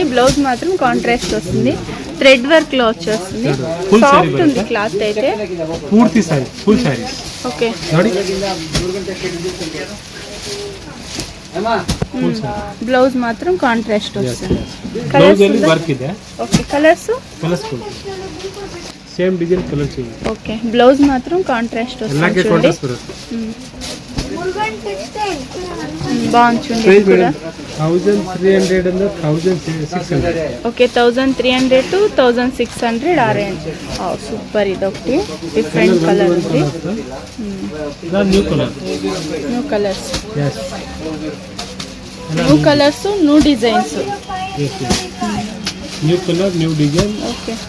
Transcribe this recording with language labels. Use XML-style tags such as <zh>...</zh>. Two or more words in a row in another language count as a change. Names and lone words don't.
<te>బ్లౌజ్ మాత్రం కాంట్రాస్ట్ వస్తుంది.</te> <en>thread work</en> <te>లో వచ్చేస్తుంది. సాఫ్ట్ ఉంది క్లాత్ అయితే. పూర్తి సారీ</te> <en>full saree.</en> <te>ఓకే.</te> <kn>ನೋಡಿ</kn> <te>బ్లౌజ్ మాత్రం కాంట్రాస్ట్ వస్తుంది.</te> <kn>బ్లౌజ్ ಅಲ್ಲಿ ವರ್ಕ್ ಇದೆ.</kn> <te>ఓకే. కలర్స్</te> <en>full same design. color change.</en> <te>ఓకే. బ్లౌజ్ మాత్రం కాంట్రాస్ట్ వస్తుంది.</te> <kn>ಎಲ್ಲಕ್ಕೆ ಕಾಂಟ್ರಾಸ್ಟ್ ಬರುತ್ತೆ.</kn> <te>బాగుంది చూడండి కూడా.</te> <en>1300 and 1600.</en> <te>ఓకే. 1300 to 1600 ఆ రేంజ్. సూపర్. ఇది ఒకటి</te> <en>different color</en> <te>ఉంది.</te> <en>new color. new colors. yes. new colors, new designs. new color, new design.</en>